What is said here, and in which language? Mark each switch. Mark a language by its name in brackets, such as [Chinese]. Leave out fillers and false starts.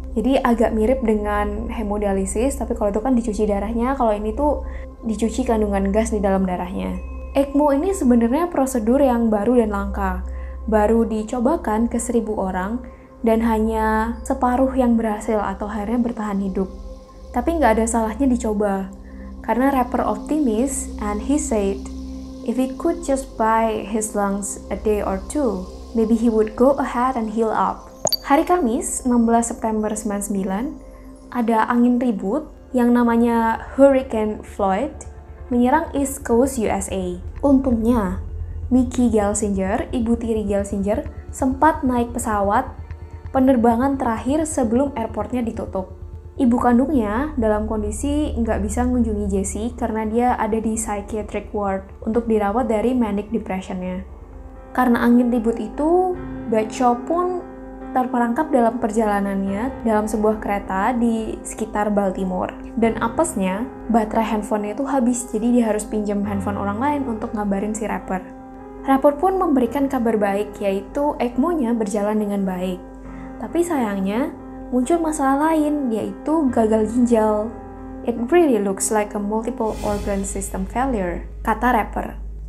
[Indonesian] Jadi agak mirip dengan hemodialisis, tapi kalau itu kan dicuci darahnya, kalau ini tuh dicuci kandungan gas di dalam darahnya. ECMO ini sebenarnya prosedur yang baru dan langka. Baru dicobakan ke 1.000 orang dan hanya separuh yang berhasil atau akhirnya bertahan hidup. Tapi nggak ada salahnya dicoba. Karena rapper optimis, [English] and he said, if he could just buy his lungs a day or two, maybe he would go ahead and heal up. [Indonesian] Hari Kamis, 16 September 99, ada angin ribut yang namanya Hurricane Floyd menyerang East Coast USA. Untungnya, Mickey Gelsinger, ibu tiri Gelsinger, sempat naik pesawat penerbangan terakhir sebelum airportnya ditutup. Ibu kandungnya dalam kondisi nggak bisa mengunjungi Jesse karena dia ada di psychiatric ward untuk dirawat dari manic depression-nya. Karena angin ribut itu, Bad Show pun terperangkap dalam perjalanannya dalam sebuah kereta di sekitar Baltimore. Dan apesnya, baterai handphonenya itu habis, jadi dia harus pinjam handphone orang lain untuk ngabarin si rapper. Rapper pun memberikan kabar baik, yaitu ECMO-nya berjalan dengan baik. Tapi sayangnya, muncul masalah lain, yaitu gagal ginjal. [English] It really looks like a multiple organ system failure, [Indonesian] kata rapper.